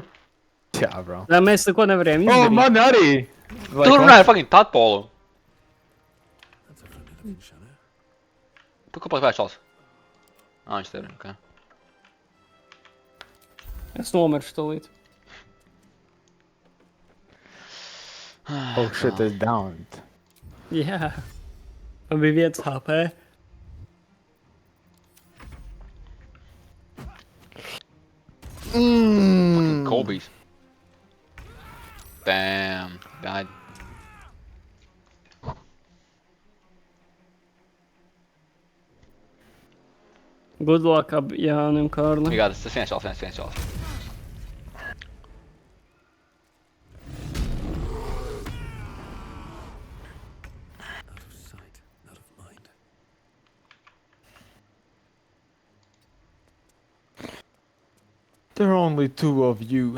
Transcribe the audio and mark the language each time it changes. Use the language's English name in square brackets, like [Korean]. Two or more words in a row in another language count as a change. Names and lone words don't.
[Latvian] jā, bro. lai mēs neko nevarējām O, izdarīt. man arī! Tu runāji ar fucking tatpolu. Tu kāpēc vēčals? Viņš te ir, ok. Es nomiršu tūlīt. [English] Oh shit, it's downed. [Latvian] Jā. Man bija 1 HP. [English] Fucking Kobe's. Damn. God. Good luck, [Latvian] Jānim Kārlim. [English] You got this. [Latvian] Viens čals. [English] There are only 2 of you.